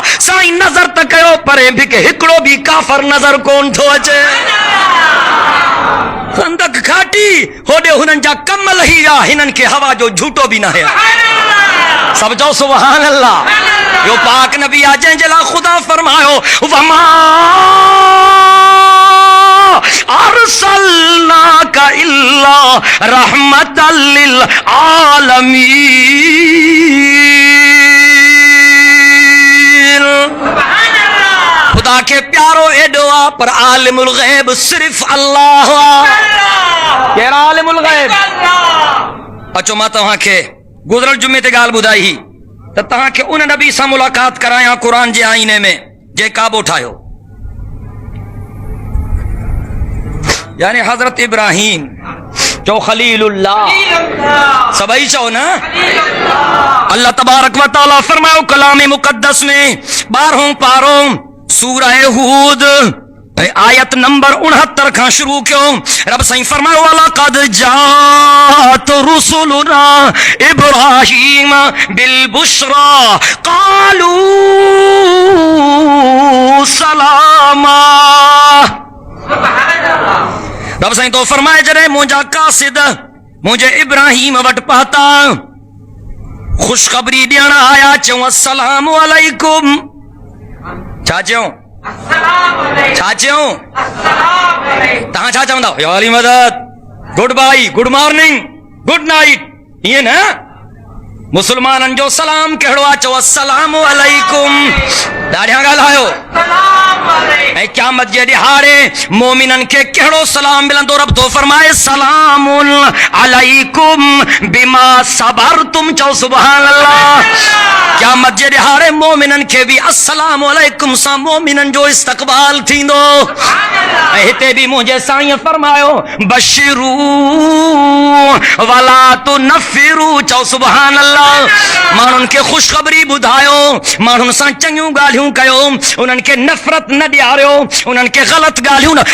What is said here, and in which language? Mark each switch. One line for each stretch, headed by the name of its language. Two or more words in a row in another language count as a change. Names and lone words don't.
Sindhi: साईं नज़र त कयो परे बि के हिकिड़ो बि काफ़र नज़र कोन थो अचे। खंदक खाटी होॾे हुननि जा कम लही विया, हिननि खे हवा जो झूटो बि न है। सब चओ
Arabic: سبحان الله.
Sindhi: यो पाक नबी आ जंहिंजे लाइ ख़ुदा फरमायो
Arabic: وما أرسلناك إلا رحمة للعالمين.
Sindhi: खुदा के प्यारो एडो आ पर
Arabic: عالم الغيب
Sindhi: सिर्फ अल्लाह आ। केरा
Arabic: عالم الغيب?
Sindhi: अचो मां तव्हांखे गुज़िरियल जुमे ते ॻाल्हि ॿुधाई त तव्हांखे उन नबी सां मुलाक़ात करायां क़ुरान जे आईने में जे काबो ठाहियो, यानी हज़रत इब्राहिम। चो खलीलुल्लाह। सभई चो ना।
Arabic: الله تبارك وتعالى
Sindhi: फरमायो कलाम मुक़द्दस में 12 पारो सूरह हूद आयत नंबर 69 खां शुरू कयो। रब साईं फरमायो
Arabic: لقد جاءت رسلنا إبراهيم بالبشرى قالوا سلاما.
Sindhi: रब साईं तो फरमाए जॾहिं मुंहिंजा कासिद मुंहिंजे इब्राहीम वटि पहुता ख़ुशख़बरी ॾियण आया, चऊं
Arabic: السلام عليكم.
Sindhi: छा चयूं? छा चयूं? तव्हां छा चवंदा?
Urdu: یا علی مدد,
English: good bye, good morning, good night,
Sindhi: ईअं न। मुसलमाननि जो सलाम कहिड़ो आहे? चओ
Arabic: السلام عليكم.
Sindhi: ॾाढियां ॻाल्हायो। ऐं क़यामत जे ॾिहाड़े मोमिननि खे कहिड़ो सलाम मिलंदो? रब तो फरमाए
Arabic: سلام عليكم بما صبرتم.
Sindhi: चओ
Arabic: سبحان الله.
Sindhi: क़यामत जे ॾिहाड़े मोमिननि खे बि
Arabic: السلام عليكم
Sindhi: सां मोमिननि जो इस्तक़बाल थींदो। ऐं हिते बि मुंहिंजे साईं फरमायो
Arabic: بشروا ولا تنفروا.
Sindhi: चओ
Arabic: سبحان الله.
Sindhi: माण्हुनि खे ख़ुशख़बरी ॿुधायो, माण्हुनि सां चङियूं ॻाल्हियूं कयो, उन्हनि खे नफ़रत न ॾियारियो, उन्हनि खे ग़लति ॻाल्हियूं न।